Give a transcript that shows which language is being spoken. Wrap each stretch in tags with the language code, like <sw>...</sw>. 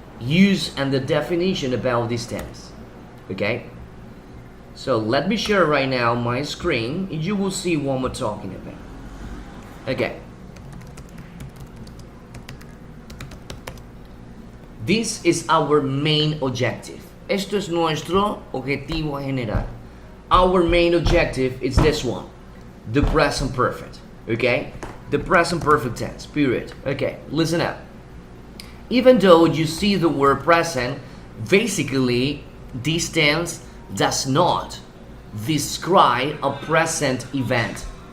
<en>Use and the definition about these terms. Okay, so let me share right now my screen and you will see what we're talking about. Okay, this is our main objective.</en> <es>Esto es nuestro objetivo general.</es> <en>Our main objective is this one, the present perfect. Okay, the present perfect tense, period. Okay, listen up. Even though you see the word present, basically this tense does not describe a present event.</en>